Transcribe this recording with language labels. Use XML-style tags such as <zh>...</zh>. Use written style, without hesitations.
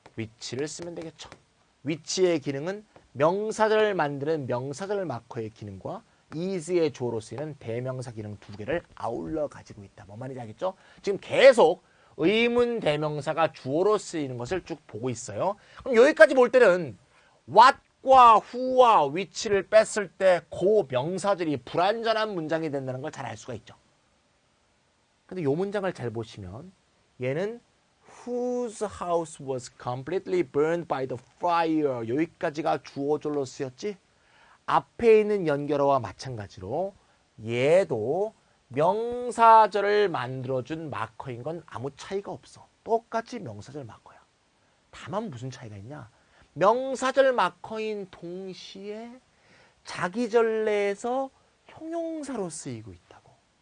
<ko>which를 쓰면 되겠죠. which의 기능은 명사절을 만드는 명사절 마커의 기능과 is의 주어로 쓰이는 대명사 기능 두 개를 아울러 가지고 있다. 뭔 말인지 알겠죠? 지금 계속 의문 대명사가 주어로 쓰이는 것을 쭉 보고 있어요. 그럼 여기까지 볼 때는 what과 who와 which를 뺐을 때 그 명사절이 불완전한 문장이 된다는 걸 잘 알 수가 있죠. 근데 이 문장을 잘 보시면 얘는</ko> <en>whose house was completely burned by the fire.</en> <ko>여기까지가 주어절로 쓰였지. 앞에 있는 연결어와 마찬가지로 얘도 명사절을 만들어준 마커인 건 아무 차이가 없어. 똑같이 명사절 마커야. 다만 무슨 차이가 있냐? 명사절 마커인 동시에 자기절 내에서 형용사로 쓰이고 있다고.</ko>